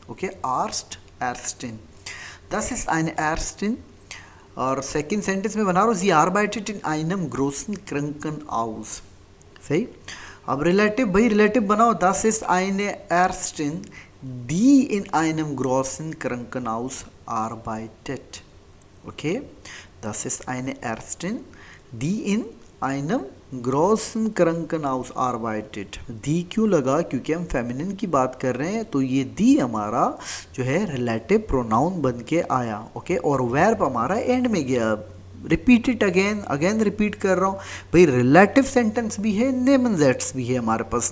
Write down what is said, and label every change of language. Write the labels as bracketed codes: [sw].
[de] ओके, आर्स्ट एर्स्टिन, दस इज आइने एर्स्टिन। [hi] और सेकंड सेंटेंस में बना रहा हूँ, [de] जी आर्बाइटेड इन आइनम ग्रोसन क्रंकन आउस। [hi] सही। अब रिलेटिव, भाई रिलेटिव बनाओ, [de] दस इज आइने एर्स्टिन, दी इन आइनम ग्रोसन क्रंकन आउस आर्बाइटेड। ओके, das ist eine Ärztin, die in einem großen Krankenhaus arbeitet। [hi] दी क्यों लगा, क्योंकि हम फेमिनिन की बात कर रहे हैं, तो ये दी हमारा जो है रिलेटिव प्रोनाउन बन के आया। ओके, और वर्ब हमारा एंड में गया। रिपीट इट अगेन रिपीट कर रहा हूँ भाई, रिलेटिव सेंटेंस भी है, नेबन जेट्स भी है हमारे पास।